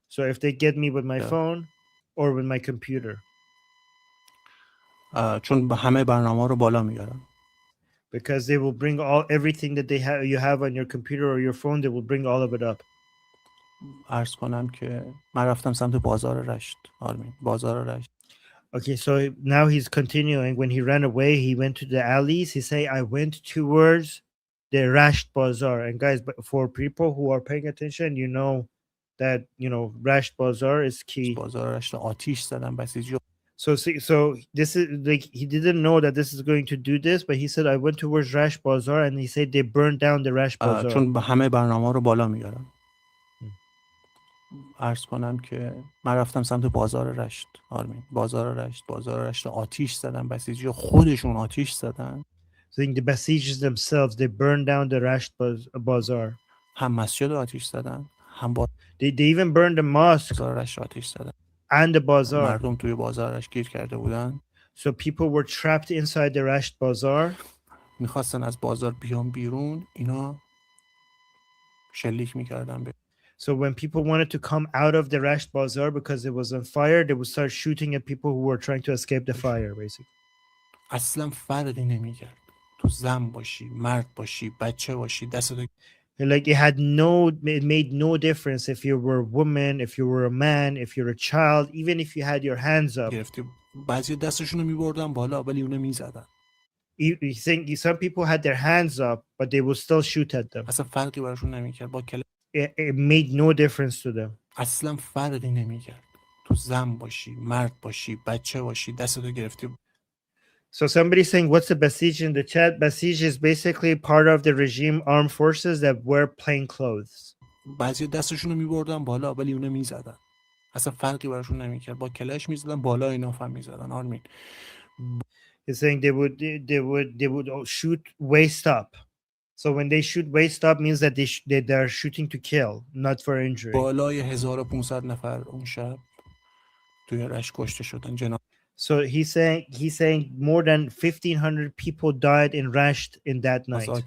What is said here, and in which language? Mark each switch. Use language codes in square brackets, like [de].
[en] So if they get me with my phone or with my computer. [fa] چون همه برنامه‌ها رو بالا میارن. [en] Because they will bring everything that you have on your computer or your phone, they will bring all of it up. [fa] عرض کنم که من رفتم سمت بازار رشت. آرمین بازار رشت. [en] Okay, so now he's continuing. When he ran away, he went to the alleys. He say, I went towards the Rasht Bazaar. And guys, but for people who are paying attention, you know that Rasht Bazaar is key. [fa] بازار رشت آتش زدن بسیجی. [en] So this is like he didn't know that this is going to do this, but he said I went towards Rash Bazaar and he said they burned down the Rash Bazaar. [fa] چون همه برنامه‌ها رو بالا میارن. عرض کنم که من رفتم سمت بازار رشت. آرمین بازار رشت آتش زدن بسیجی خودشون آتش زدن. [en] So the Basijis themselves they burned down the Rash Bazaar. [fa] هم مسجد آتش زدن هم [en] they even burned the mosque. [fa] بازار رشت آتش زدن. [en] And the bazaar. [fa] مردم توی بازارش گیر کرده بودن. [en] So people were trapped inside the Rasht Bazaar. [fa] میخواستن از بازار بیان بیرون اینا شلیک میکردن. [en] So when people wanted to come out of the Rasht Bazaar because it was on fire, they would start shooting at people who were trying to escape the fire, basically. [fa] اصلا فرقی نمیکرد. تو زن باشی، مرد باشی، بچه باشی، دستتو [en] like it made no difference if you were a woman, if you were a man, if you're a child, even if you had your hands up. [fa] بعضی دستشون رو میبردن بالا ولی اونو میزدن. [en] You think some people had their hands up but they would still shoot at them. [fa] اصلا فرقی براشون نمیکرد با [en] it made no difference to them. [fa] اصلا فرقی نمیکرد. تو زن باشی، مرد باشی، بچه باشی، دستتو گرفتی. [en] So somebody's saying, what's a Basij in the chat? Basij is basically part of the regime armed forces that wear plain clothes. [fa] بعضی دستشون رو میبردن بالا ولی اونو میزدن، اصلا فرقی براشون نمیکرد، با کلش میزدن بالا، اینا هم میزدن. آرمین [en] He's saying they would shoot waist up. So when they shoot waist up means that they're shooting to kill, not for injury. [fa] بالای 1500 نفر اون شب توی رشت کشته شدن. جناب [en] So he's saying more than 1,500 people died in Rasht in that night.